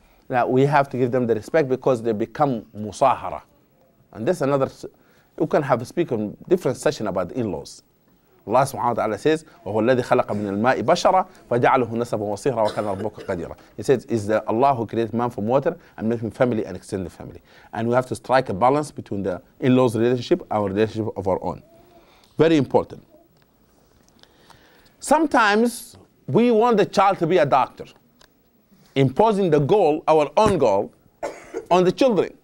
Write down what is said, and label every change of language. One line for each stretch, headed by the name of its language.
English: Now we have to give them the respect because they become musahara. And this another, you can have a speak on different session about in-laws.
Arabic: Allah subhanahu wa ta'ala says, وَهُوَ الَّذِي خَلَقَ مِنَ الْمَاءِ بَشَرًا فَجَعَلَهُ نَسَبًا وَصِهْرًا وَكَانَ رَبُّكَ قَدِيرًا.
English: He says, it's the Allah who created man from water and made him family and extended family. And we have to strike a balance between the in-laws relationship and our relationship of our own. Very important. Sometimes we want the child to be a doctor, imposing the goal, our own goal, on the children.